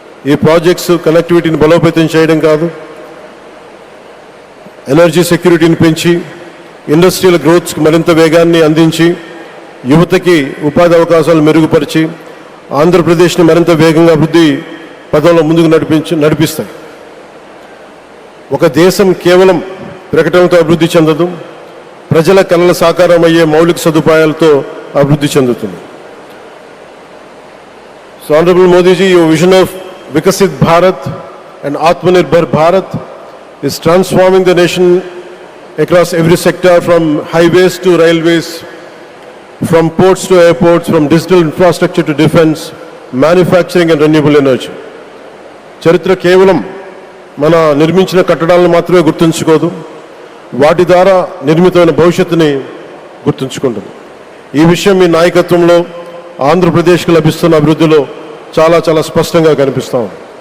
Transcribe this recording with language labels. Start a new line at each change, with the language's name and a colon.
Telugu: ఈ ప్రాజెక్ట్స్ కనెక్టివిటీని బలోపేతం చేయడం కాదు, ఎనర్జీ సెక్యూరిటీని పెంచి ఇండస్ట్రియల్ గ్రోత్స్కి మరింత వేగాన్ని అందించి యువతకి ఉపాధి అవకాశాలు మెరుగుపరిచి ఆంధ్రప్రదేశ్ని మరింత వేగంగా అభివృద్ధి పదంలో ముందుకు నడిపిస్తాయి. ఒక దేశం కేవలం ప్రకటనతో అభివృద్ధి చెందదు, ప్రజల కళల సాకారం అయ్యే మౌలిక సదుపాయాలతో అభివృద్ధి చెందుతుంది.
English: So honourable Modiji, your vision of Viksit Bharat and Atmanirbhar Bharat is transforming the nation across every sector, from highways to railways, from ports to airports, from digital infrastructure to defense, manufacturing and renewable energy.
Telugu: చరిత్ర కేవలం మన నిర్మించిన కట్టడాలను మాత్రమే గుర్తుంచుకోదు, వాటి ద్వారా నిర్మితమైన భవిష్యత్తుని గుర్తుంచుకుంటుంది. ఈ విషయం మీ నాయకత్వంలో ఆంధ్రప్రదేశ్కి లభిస్తున్న అభివృద్ధిలో చాలా చాలా స్పష్టంగా కనిపిస్తూ ఉంది.